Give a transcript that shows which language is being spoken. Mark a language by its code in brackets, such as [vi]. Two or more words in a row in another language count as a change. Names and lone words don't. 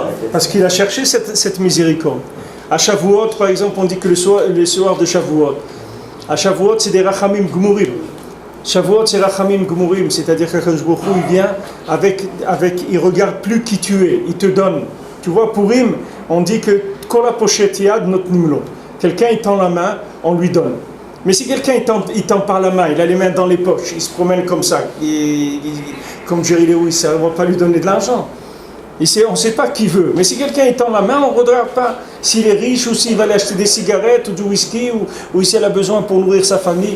[fr] Parce qu'il a cherché cette miséricorde. À Shavuot, par exemple, on dit que les soirs de Shavuot. À Shavuot, c'est des [he] רחמים גמורים. [fr] Shavuot, c'est [he] רחמים גמורים. [fr] C'est-à-dire qu'Akadosh Baruch Hu, il vient il regarde plus qui tu es. Il te donne. Tu vois, Purim, on dit que [he] כל הפושט יד נותנים לו. [fr] Quelqu'un, il tend la main, on lui donne. Mais si quelqu'un il tend par la main, il a les mains dans les poches, il se promène comme ça, comme Jerry Lewis, on ne va pas lui donner de l'argent. On ne sait pas qui veut. Mais si quelqu'un il tend la main, on ne regarde pas s'il est riche ou s'il va aller acheter des cigarettes ou du whisky ou s'il a besoin pour nourrir sa famille.